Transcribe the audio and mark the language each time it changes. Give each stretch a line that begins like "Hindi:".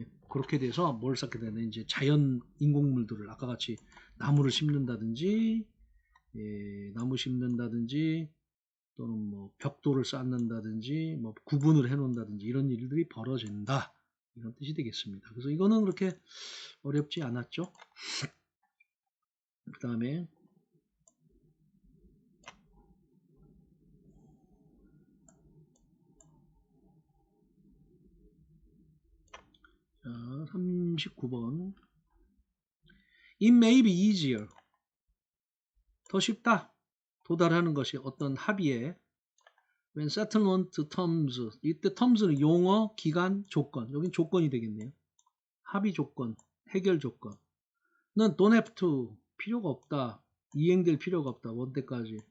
Korean: 그렇게 돼서 뭘 쌓게 되는 이제 자연 인공물들을 아까 같이 나무를 심는다든지 나무 심는다든지 또는 뭐 벽돌을 쌓는다든지 뭐 구분을 해 놓는다든지 이런 일들이 벌어진다 이런 뜻이 되겠습니다. 그래서 이거는 그렇게 어렵지 않았죠. 그 다음에 39번
English: It may be easier.
Korean: 더 쉽다. 도달하는 것이 어떤 합의에
English: when settlement terms,
Korean: 이때 terms는 용어, 기간, 조건. 여긴 조건이 되겠네요. 합의 조건, 해결 조건. 는
English: don't have to,
Korean: 필요가 없다. 이행될 필요가 없다. 원때까지.